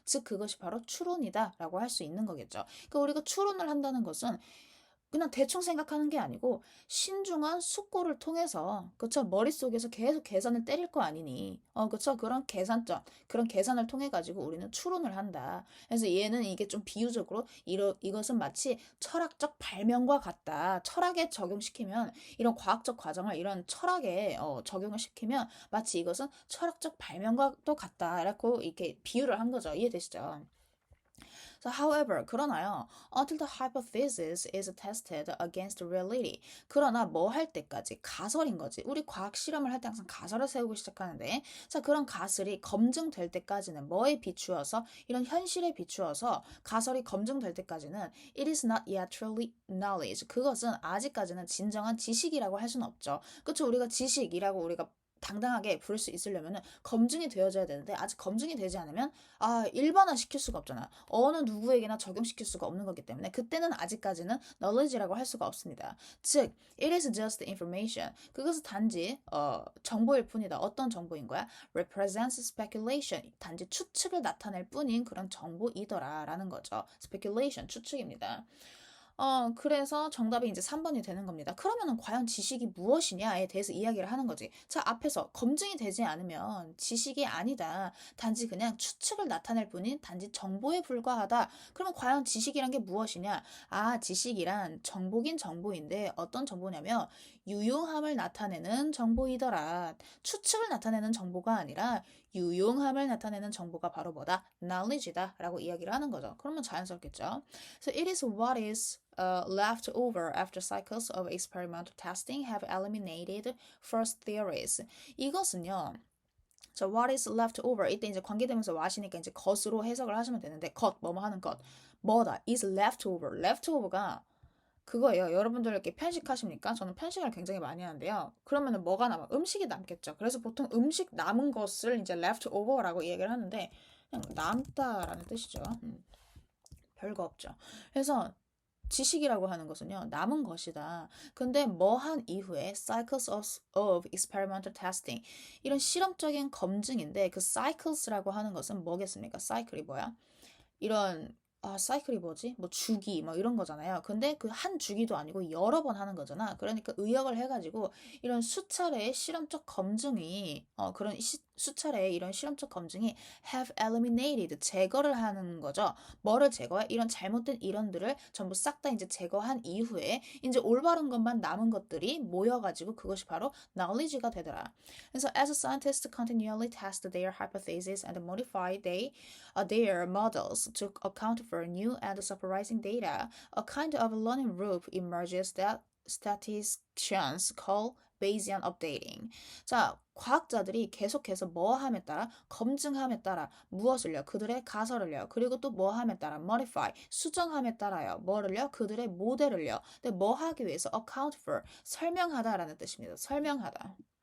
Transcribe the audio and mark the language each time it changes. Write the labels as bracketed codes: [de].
[ko] 즉 그것이 바로 추론이다라고 할 수 있는 거겠죠. 그러니까 우리가 추론을 한다는 것은 그냥 대충 생각하는 게 아니고 신중한 숙고를 통해서 그쵸 머릿속에서 계속 계산을 때릴 거 아니니 그쵸 그런 계산을 통해 가지고 우리는 추론을 한다. 그래서 얘는 이게 좀 비유적으로 이것은 마치 철학적 발명과 같다. 철학에 적용시키면 이런 과학적 과정을 이런 철학에 적용을 시키면 마치 이것은 철학적 발명과도 같다라고 이렇게 비유를 한 거죠. 이해되시죠? [en] So, however, [ko] 그러나요, [en] until the hypothesis is tested against reality. [ko] 그러나 뭐 할 때까지? 가설인 거지. 우리 과학 실험을 할 때 항상 가설을 세우고 시작하는데, 자, 그런 가설이 검증될 때까지는 뭐에 비추어서, 이런 현실에 비추어서 가설이 검증될 때까지는 [en] it is not yet truly knowledge. [ko] 그것은 아직까지는 진정한 지식이라고 할 수는 없죠. 그렇죠? 우리가 지식이라고 우리가 당당하게 부를 수 있으려면 검증이 되어져야 되는데 아직 검증이 되지 않으면 일반화 시킬 수가 없잖아. 어느 누구에게나 적용시킬 수가 없는 거기 때문에 그때는 아직까지는 knowledge라고 할 수가 없습니다. [en] 즉, it is just information. [ko] 그것은 단지 정보일 뿐이다. 어떤 정보인 거야? [en] represents speculation. [ko] 단지 추측을 나타낼 뿐인 그런 정보이더라라는 거죠. speculation, 추측입니다. 그래서 정답이 이제 3번이 되는 겁니다. 그러면은 과연 지식이 무엇이냐에 대해서 이야기를 하는 거지. 자, 앞에서 검증이 되지 않으면 지식이 아니다. 단지 그냥 추측을 나타낼 뿐인 단지 정보에 불과하다. 그러면 과연 지식이란 게 무엇이냐? 지식이란 정보긴 정보인데 어떤 정보냐면 유용함을 나타내는 정보이더라. 추측을 나타내는 정보가 아니라 유용함을 나타내는 정보가 바로 뭐다? knowledge다 라고 이야기를 하는 거죠. 그러면 자연스럽겠죠. [en] So it is what is left over after cycles of experimental testing have eliminated first theories. [ko] 이것은요. 자, [en] what is left over? [ko] 이때 이제 관계되면서 what이니까 이제 것으로 해석을 하시면 되는데 뭐뭐 하는 것. 뭐다? [en] is left over. [ko] left over가 그거예요. 여러분들 이렇게 편식하십니까? 저는 편식을 굉장히 많이 하는데요. 그러면은 뭐가 남아? 음식이 남겠죠. 그래서 보통 음식 남은 것을 이제 left over라고 얘기를 하는데 그냥 남다라는 뜻이죠. 별거 없죠. 그래서 지식이라고 하는 것은요, 남은 것이다. 근데 뭐 한 이후에 [en] cycles of experimental testing [ko] 이런 실험적인 검증인데 그 cycles라고 하는 것은 뭐겠습니까? 사이클이 뭐야? 이런 사이클이 뭐지? 뭐 주기 뭐 이런 거잖아요. 근데 그 한 주기도 아니고 여러 번 하는 거잖아. 그러니까 의역을 해가지고 이런 수차례의 실험적 검증이 그런 수차례의 이런 실험적 검증이 [en] have eliminated [ko] 제거를 하는 거죠. 뭐를 제거해? 이런 잘못된 이론들을 전부 싹 다 이제 제거한 이후에 이제 올바른 것만 남은 것들이 모여가지고 그것이 바로 knowledge가 되더라. [en] 그래서 as scientists continually test their hypotheses and modify their models to account for new and surprising data, a kind of learning loop emerges that statisticians call Bayesian updating. [ko] 자, 과학자들이 계속해서 뭐함에 따라 검증함에 따라 무엇을요? 그들의 가설을요. 그리고 또 뭐함에 따라 modify 수정함에 따라요. 뭐를요? 그들의 모델을요. 근데 뭐 하기 위해서 account for 설명하다라는 뜻입니다. 설명하다.